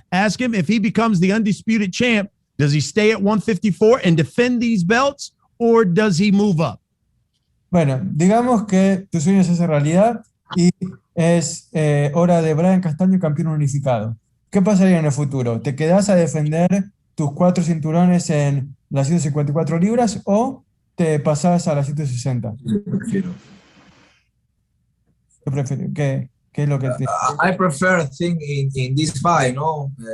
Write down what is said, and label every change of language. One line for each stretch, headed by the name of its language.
English: Ask him if he becomes the undisputed champ, does he stay at 154 and defend these belts, or does he move up?
Spanish: Bueno, digamos que tu sueño se hace realidad y es hora de Brian Castaño campeón unificado. ¿Qué pasaría en el futuro? ¿Te quedás a defender tus 4 cinturones en las 154 libras o te pasás a las 160? ¿Qué prefieres? ¿Qué es lo que te...
English: I prefer thing in this fight, no?